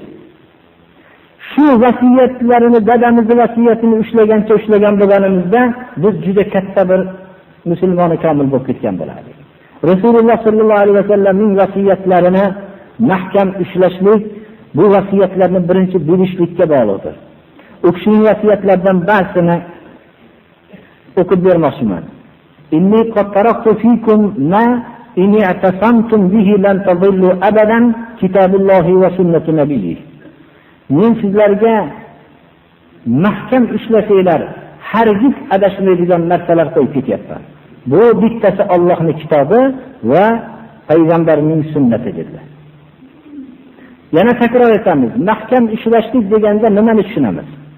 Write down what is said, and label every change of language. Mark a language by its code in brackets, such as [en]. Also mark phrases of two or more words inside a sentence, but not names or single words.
[uz] Shu vasiyatlarini, dadamizning vasiyatini ushlagan bo'lganimizda biz juda katta bir musulmoni komil bo'lib ketgan bo'lardik. Rasululloh sallallohu alayhi vasallamning vasiyatlarini mahkam ushlashlik bu vasiyatlarni birinchi bilishlikka bog'liqdir. U kishining vasiyatlaridan ba'zisini o'qib bermoqchiman. [ar] إني قد تركت فيكم ما إن اعتصمتم به لن تضلوا أبدا كتاب الله وسنة نبيي. [uz] Men sizlarga mahkam ushlasanglar hargiz adashmaydigan narsalar qo'yib ketyapman. Bu bittasi Allohning kitobi va payg'ambarning sunnati dedilar. Yana takror etamiz, mahkam ushlashlik deganda nimani tushunamiz?